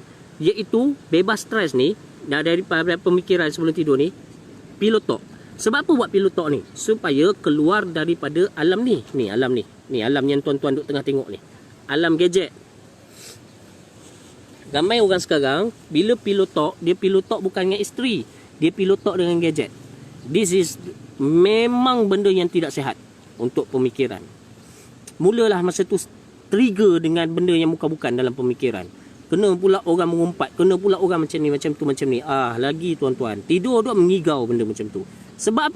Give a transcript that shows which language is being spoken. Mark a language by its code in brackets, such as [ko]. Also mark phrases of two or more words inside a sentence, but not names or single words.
[ms] Iaitu bebas stres ni daripada pemikiran sebelum tidur ni, [en] pillow talk. [ms] Sebab apa buat [en] pillow talk [ms] ni? Supaya keluar daripada alam ni. Ni alam ni. Ni alam yang tuan-tuan duk tengah tengok ni. Alam gadget. Ramai orang sekarang bila [en] pillow talk, [ms] dia [en] pillow talk [ms] bukan dengan isteri, dia [en] pillow talk [ms] dengan gadget. [en] This is [ms] memang benda yang tidak sihat untuk pemikiran. Mulalah masa tu trigger dengan benda yang bukan-bukan dalam pemikiran. Kena pula orang mengumpat, kena pula orang macam ni, macam tu, macam ni. Lagi tuan-tuan, tidur duk mengigau benda macam tu. Sebab apa?